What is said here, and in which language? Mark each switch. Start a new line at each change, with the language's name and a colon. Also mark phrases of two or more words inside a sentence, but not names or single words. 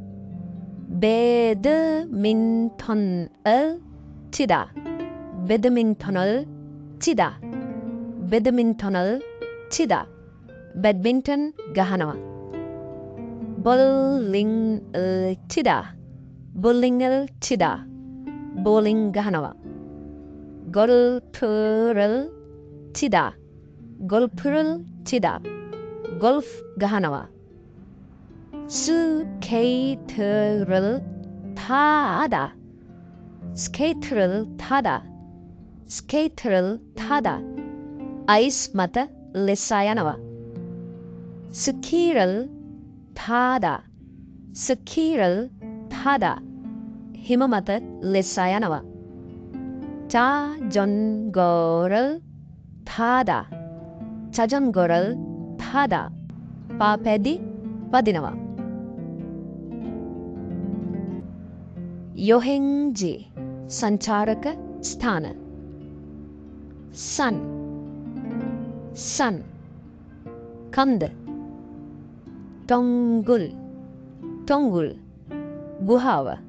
Korean: 배드민턴을 치다 배드민턴을 치다 배드민턴을 치다 배드민턴 ගහනවා 볼링을 치다 볼링을 치다 볼링 ගහනවා 골프를 치다 골프를 치다 골프 ගහනවා 스케이트를 타다 스케이트를 타다 스케이트를 타다 아이스
Sinhala: මත ලෙසා යනවා
Korean: 스키를 타다 스키를 타다 හිම
Sinhala: මත ලෙසා යනවා
Korean: 자전거를 타다 자전거를 타다
Sinhala: පාපැදි පදිනවා
Korean: 여행지
Sinhala: සංචාරක ස්ථාන
Korean: 산 කන්ද 동굴 ගුහාව